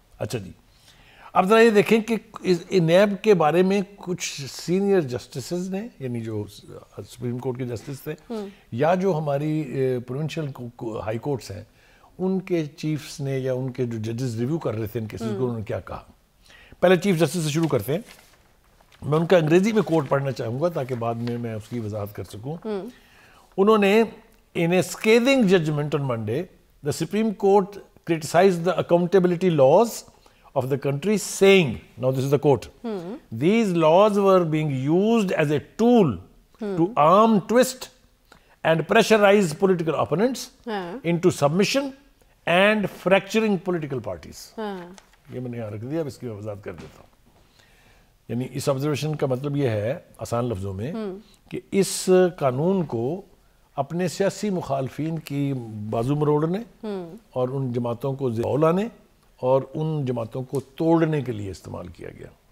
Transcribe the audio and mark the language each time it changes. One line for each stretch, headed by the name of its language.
Urdu: اچھا جی, اب ذرا یہ دیکھیں کہ نیب کے بارے میں کچھ سینئر جسٹسز نے, یعنی جو سپریم کورٹ کے جسٹس تھے یا جو ہماری پروونشل ہائی کورٹس ہیں, ان کے چیفز نے یا ان کے جو ججز ریویو کر رہے تھے ان کیسز کو, انہوں نے کیا کہا. پہلے چیف جسٹس سے شروع کرتے ہیں. میں ان کا انگریزی میں کوٹ پڑھنا چاہوں گا تاکہ بعد میں اس کی وضاحت کر سکوں. انہوں نے
English: in a scathing judgment on Monday, the Supreme Court criticized the accountability laws of the country, saying, now this is the quote, these laws were being used as a tool to arm twist and pressurize political opponents into submission and fracturing political parties.
Urdu: یہ میں نے یہاں رکھ دیا, اب اس کی وضاحت کر دیتا ہوں. یعنی اس آبزرویشن کا مطلب یہ ہے آسان لفظوں میں کہ اس قانون کو اپنے سیاسی مخالفین کی بازو مروڑنے اور ان جماعتوں کو لانے اور ان جماعتوں کو توڑنے کے لیے استعمال کیا گیا.